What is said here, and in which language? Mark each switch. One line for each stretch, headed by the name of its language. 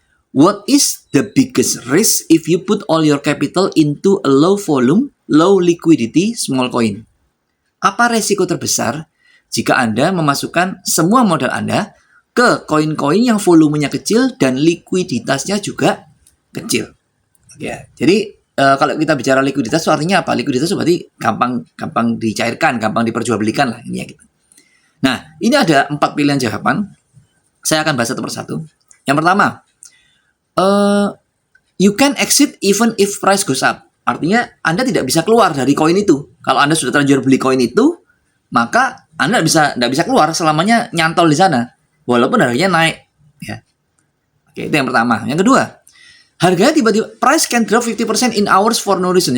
English: What is the biggest risk if you put all your capital into a low volume, low liquidity, small coin?
Indonesian: Apa resiko terbesar jika Anda memasukkan semua modal Anda ke koin-koin yang volumenya kecil dan likuiditasnya juga kecil? Ya, jadi kalau kita bicara likuiditas, itu artinya apa? Likuiditas itu berarti gampang dicairkan, gampang diperjualbelikan lah ini ya gitu. Nah, ini ada 4 pilihan jawaban. Saya akan bahas satu persatu. Yang pertama,
English: you can exit even if price goes up.
Indonesian: Artinya Anda tidak bisa keluar dari koin itu. Kalau Anda sudah terlanjur beli koin itu, maka Anda tidak bisa keluar selamanya nyantol di sana, walaupun harganya naik. Ya. Oke, itu yang pertama. Yang kedua, harganya tiba-tiba
English: price can drop 50% in hours for no reason.